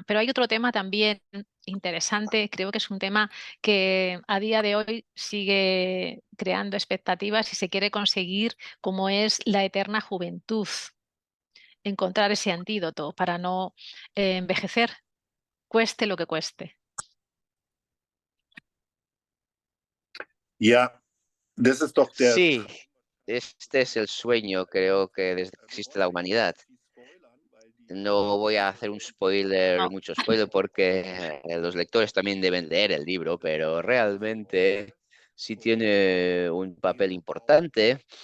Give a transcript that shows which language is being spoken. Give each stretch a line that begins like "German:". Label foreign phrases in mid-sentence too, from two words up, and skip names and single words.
Spanish: Pero hay otro tema también interesante, creo que es un tema que a día de hoy sigue creando expectativas y se quiere conseguir, como es la eterna juventud. Encontrar ese antídoto para no envejecer, cueste lo que cueste.
German: Ja, das ist doch der.
Spanish: Sí, este es el sueño, creo que desde que existe la humanidad. No voy a hacer un spoiler, No. mucho spoiler, porque los lectores también deben leer el libro, pero realmente sí tiene un papel importante.